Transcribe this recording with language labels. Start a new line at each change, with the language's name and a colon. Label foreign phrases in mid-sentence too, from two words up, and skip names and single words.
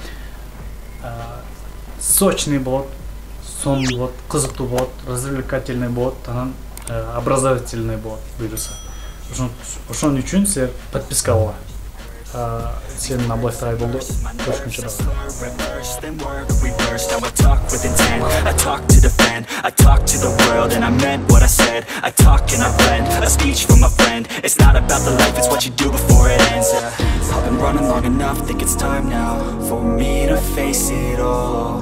Kyrgyz: Сочный болот, сонун болот, кызыктуу болот, развлекательный болот, анан образовательный болот буюрса. Ошон үчүн силер подписка алгыла. Сенин аблайтай болду. Көрүшкөнчө дагы.
English: I talk to defend, I talk to the world, and I meant what I said. I talk and I blend, a speech from a friend. It's not about the life, it's what you do before it ends. been running long enough, think it's time now for me to face it all.